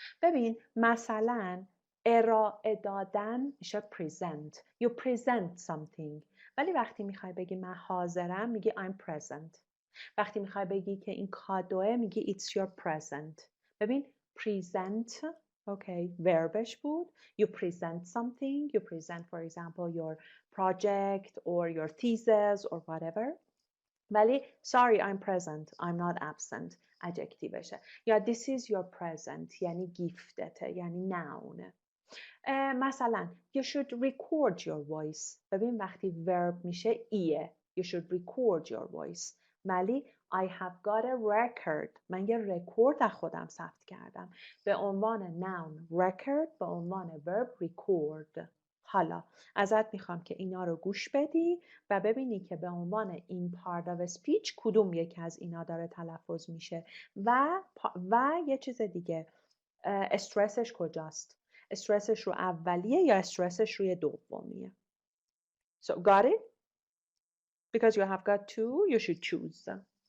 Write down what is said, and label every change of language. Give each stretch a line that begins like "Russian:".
Persian: ببین مثلا ارائه دادن میشه present.
English: You present something.
Persian: ولی وقتی میخوای بگی من حاضرم میگی
English: I'm present.
Persian: وقتی میخوای بگی که این کادوه میگی
English: it's your present.
Persian: ببین present okay verbش بود.
English: You present something. You present for example your project or your thesis or whatever. ولی sorry I'm present I'm not absent adjectiveشه. یا this is your present
Persian: یعنی گیفتته یعنی
English: noun. مثلا you should record your voice.
Persian: ببین وقتی verb میشه ایه.
English: You should record your voice. ولی I have got a record.
Persian: من یه رکورد از خودم ثبت کردم. به عنوان noun record به عنوان verb record. حالا ازت میخوام که اینا رو گوش بدی و ببینی که به عنوان این
English: part of speech
Persian: کدوم یکی از اینا داره تلفظ میشه و یه چیز دیگه استرسش کجاست. استرسش رو اولیه یا استرسش روی دومیه.
English: So got it? Because you have got two, you should choose them.